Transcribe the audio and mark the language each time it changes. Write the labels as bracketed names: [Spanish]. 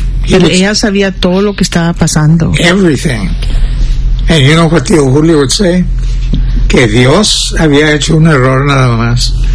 [Spanish] Pero ella sabía todo lo que estaba pasando. [English] Everything. And you know what tío Julio would say? [Spanish] Que Dios había hecho un error nada más.